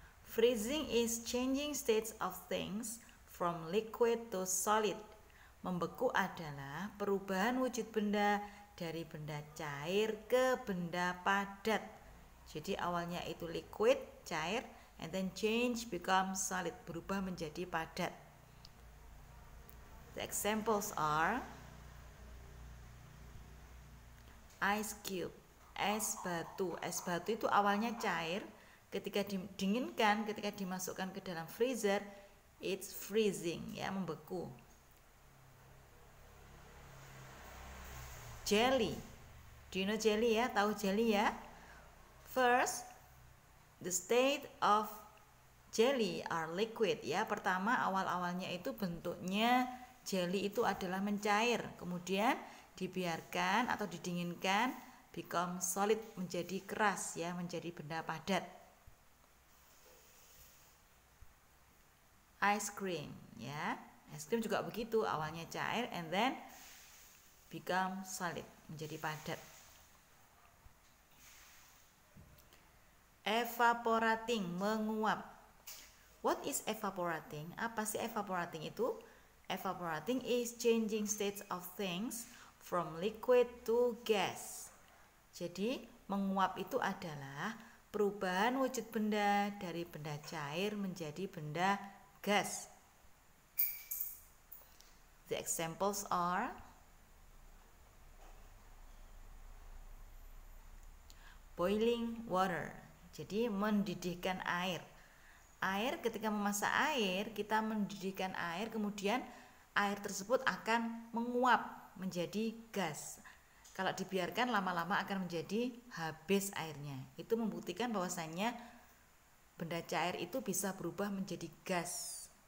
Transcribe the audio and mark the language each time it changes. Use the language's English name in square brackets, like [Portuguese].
[English] Freezing is changing states of things from liquid to solid. [Indonesian] Membeku adalah perubahan wujud benda dari benda cair ke benda padat. Jadi awalnya itu liquid, cair, [English] and then change become solid, [Indonesian] berubah menjadi padat. [English] The examples are ice cube, es batu. [Indonesian] Es batu itu awalnya cair, ketika didinginkan, ketika dimasukkan ke dalam freezer, [English] it's freezing [Indonesian] ya, membeku. [English] Jelly, do you know jelly ya? [Indonesian] Tahu jelly ya? [English] First, the state of jelly are liquid ya. [Indonesian] Pertama, awal-awalnya itu bentuknya jelly itu adalah mencair, kemudian dibiarkan atau didinginkan [English] become solid, [Indonesian] menjadi keras ya, menjadi benda padat. Ice cream ya. Es krim juga begitu, awalnya cair [English] and then become solid, [Indonesian] menjadi padat. [English] Evaporating, menguap. What is evaporating? [Indonesian] Apa sih evaporating itu? [English] Evaporating is changing states of things from liquid to gas. [Indonesian] Jadi, menguap itu adalah perubahan wujud benda dari benda cair menjadi benda gas. [English] The examples are boiling water. [Indonesian] Jadi, mendidihkan air. Air, ketika memasak air, kita mendidihkan air, kemudian air tersebut akan menguap menjadi gas. Kalau dibiarkan lama-lama akan menjadi habis airnya. Itu membuktikan bahwasannya benda cair itu bisa berubah menjadi gas.